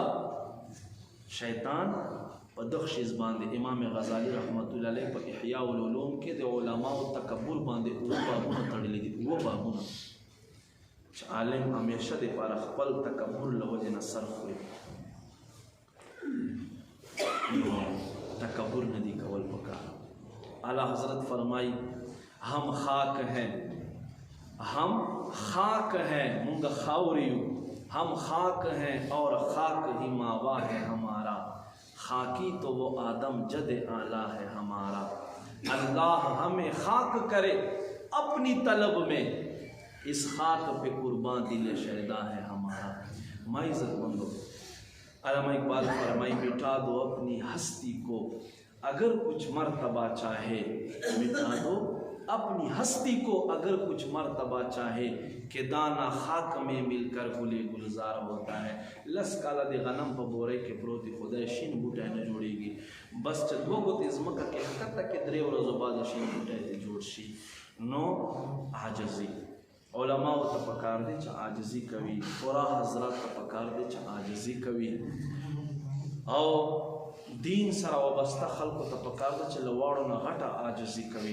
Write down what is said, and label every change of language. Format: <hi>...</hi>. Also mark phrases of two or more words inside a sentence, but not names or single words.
<ps>شیطان په دغه شیز باندې امام غزالی رحمت الله علیه په احیاء العلوم کې د علماو تکبر باندې اووه بابونه تړلي دي. اووه بابونه چې عالم همیشه دپاره خپل تکبر له وجې نه سر خوري. تکبر نه دي کول پکار.</ps> <ur>اعلیٰ حضرت فرمائی ہم خاک ہیں، ہم خاک ہیں،</ur> <ps>مونگا خاوریو،</ps> <ur>ہم خاک ہیں اور خاک ہی ماوا ہے ہمارا، خاکی تو وہ آدم جد اعلیٰ ہے ہمارا. اللہ ہمیں خاک کرے اپنی طلب میں، اس خاک پہ قربان دل شہدا ہے ہمارا.</ur> <ps>میں عزت مندو</ps> <ur>علامہ اقبال فرمائی مٹا دو اپنی ہستی کو اگر کچھ مرتبہ چاہے، مٹا دو اپنی ہستی کو اگر کچھ مرتبہ چاہے، کہ دانہ خاک میں مل کر گلے گلزار ہوتا ہے.</ur> <ps>لس کالا دی غنم پا بورے کے پروتی خدای شین بوٹای نه جوړیږي، بس چې دوه ګوتې ځمکه کې ښکته کې درې ورځو بعد شین بوټی ته جوړ شي. نو عاجزي علماو ته پکار دی چې عاجزي کوي، پورا حضرات ته پکار دی چې عاجزي کوي، او دین سره وابسته خلکو ته پکار ده چې له واړو نه غټه عاجزي کوي.</ps>